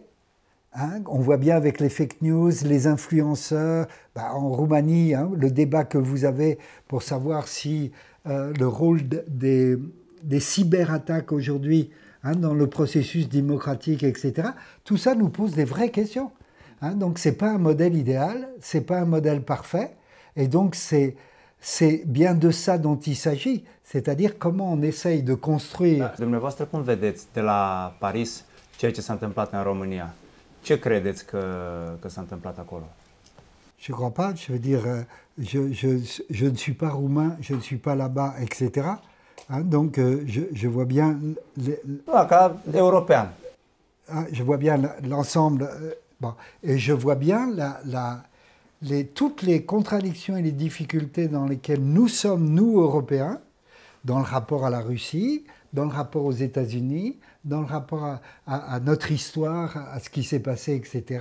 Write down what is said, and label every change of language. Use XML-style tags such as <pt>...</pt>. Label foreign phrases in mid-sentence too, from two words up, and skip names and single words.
<fr>Hein, on voit bien avec les</fr> <en>fake news,</en> <fr>les influenceurs, en Roumanie, hein, le débat que vous avez pour savoir si le rôle des cyberattaques aujourd'hui, hein, dans le processus démocratique, etc., tout ça nous pose des vraies questions. Hein, donc ce n'est pas un modèle idéal, ce n'est pas un modèle parfait, et donc c'est bien de ça dont il s'agit, c'est-à-dire comment on essaye de construire...</fr> <ro>Dumneavoastră, cum vedeți de la Paris ceea ce s-a întâmplat în România? Ce credeți că s-a întâmplat acolo?</ro> <fr>Je ne crois pas, je veux dire, je ne suis pas roumain, je ne suis pas là-bas, etc. Hein, donc je vois bien...</fr> <ro>Ca european.</ro> <fr>Je vois bien l'ensemble, bon, et je vois bien toutes les contradictions et les difficultés dans lesquelles nous sommes, nous, Européens, dans le rapport à la Russie, dans le rapport aux États-Unis, dans le rapport à notre histoire, à ce qui s'est passé, etc.</fr>